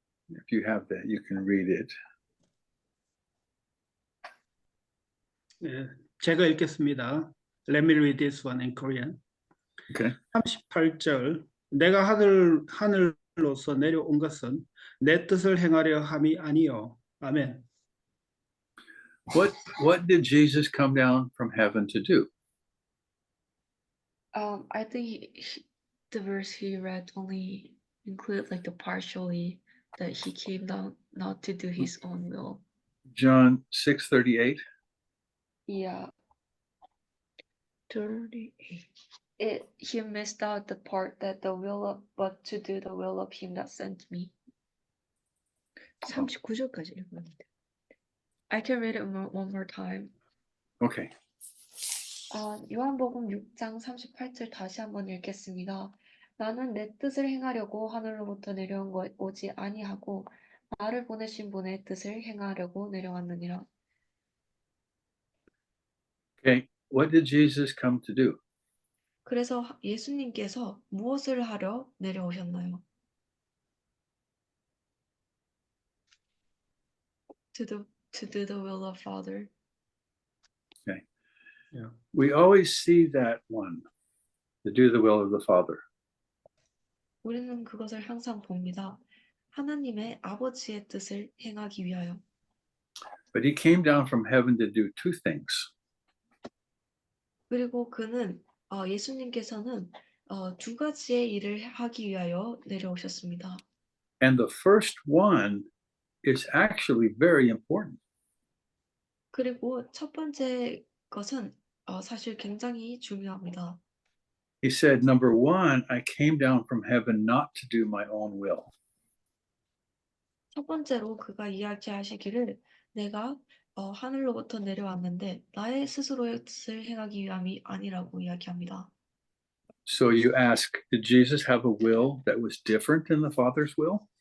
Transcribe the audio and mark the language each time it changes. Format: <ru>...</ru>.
<en>If you have that, you can read it.</en> <ko>네, 제가 읽겠습니다.</ko> <en>Let me read this one in Korean. Okay.</en> <ko>38절. 내가 하늘로서 내려온 것은 내 뜻을 행하려 함이 아니요. 아멘.</ko> <en>What did Jesus come down from heaven to do? I think the verse he read only included like the partially that he came down not to do his own will. John 6:38. Yeah. 38. He missed out the part that but to do the will of him that sent me.</en> <ko>39절까지 읽었는데.</ko> <en>I can read it one more time. Okay.</en> <ko>요한복음 6장 38절 다시 한번 읽겠습니다. 나는 내 뜻을 행하려고 하늘로부터 오지 아니하고 나를 보내신 분의 뜻을 행하려고 내려왔느니라.</ko> <en>Okay. What did Jesus come to do?</en> <ko>그래서 예수님께서 무엇을 하려 내려오셨나요?</ko> <en>To do to do the will of Father. Okay. Yeah. We always see that one, to do the will of the Father.</en> <ko>우리는 그것을 항상 봅니다. 하나님의 아버지의 뜻을 행하기 위하여.</ko> <en>But he came down from heaven to do two things.</en> <ko>그리고 그는 예수님께서는 두 가지의 일을 하기 위하여 내려오셨습니다.</ko> <en>And the first one is actually very important.</en> <ko>그리고 첫 번째 것은 사실 굉장히 중요합니다.</ko> <en>He said, number one, I came down from heaven not to do my own will.</en> <ko>첫 번째로 그가 이야기하시기를 내가 하늘로부터 내려왔는데 나의 스스로의 뜻을 행하기 위함이 아니라고 이야기합니다.</ko> <en>So you ask, did Jesus have a will that was different than the Father's will?</en>